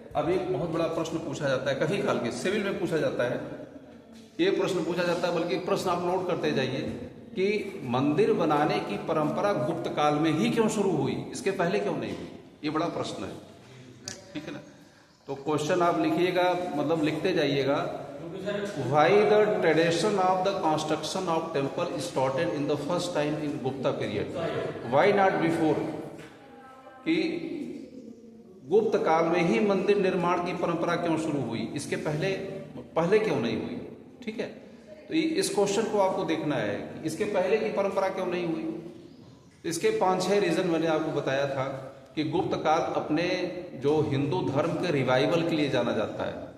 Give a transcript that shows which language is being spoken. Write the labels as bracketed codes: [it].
[hi] अब एक बहुत बड़ा प्रश्न पूछा जाता है, कभी काल के सिविल में पूछा जाता है, ये प्रश्न पूछा जाता है, बल्कि प्रश्न आप नोट करते जाइए कि मंदिर बनाने की परंपरा गुप्त काल में ही क्यों शुरू हुई, इसके पहले क्यों नहीं हुई? ये बड़ा प्रश्न है, ठीक है ना। तो क्वेश्चन आप लिखिएगा, मतलब लिखते जाइएगा। [en] Why the tradition of the construction of temple started in the first time in Gupta period? Why not before? [hi] कि गुप्त काल में ही मंदिर निर्माण की परंपरा क्यों शुरू हुई, इसके पहले क्यों नहीं हुई, ठीक है। तो इस क्वेश्चन को आपको देखना है कि इसके पहले की परंपरा क्यों नहीं हुई। इसके 5-6 रीजन मैंने आपको बताया था कि गुप्त काल अपने जो हिंदू धर्म के रिवाइवल के लिए जाना जाता है।